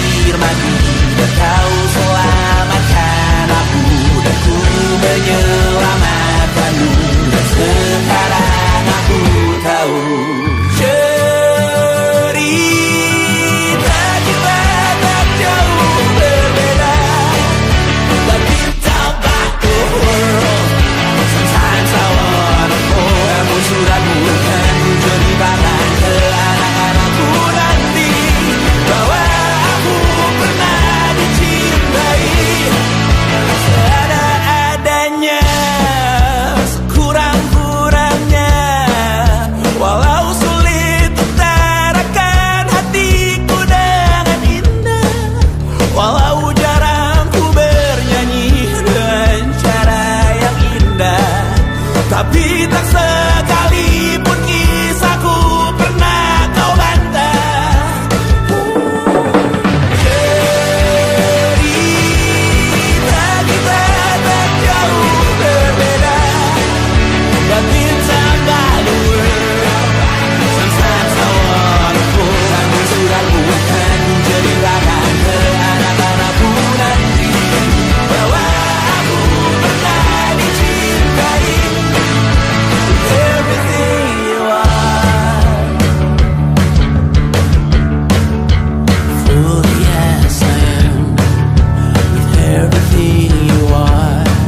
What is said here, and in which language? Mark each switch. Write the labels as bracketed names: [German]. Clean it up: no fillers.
[Indonesian] mati dan kau selamatkan aku, dan ku menyelamatkanmu. Dan sekarang aku tahu cerita kita tak jauh berbeda. [English] But you talk about the world, sometimes I wanna fall. [Indonesian] Namun suratmu kan ku ceritakan ke anak-anakku nanti bahwa aku pernah dicintai seada-adanya, sekurang-kurangnya. Walau sulit utarakan hatiku dengan indah, walau jarang ku bernyanyi dengan cara yang indah, tapi tak sekalipun kisahku pernah kau bantah. Cerita kita tak jauh berbeda, [English] but it's about the world. Sometimes I wanna fall. [Indonesian] Namun suratmu akan ku ceritakan ke anak-anakku nanti bahwa aku pernah dicintai. [English] Everything you are, fully as I am, with everything you are.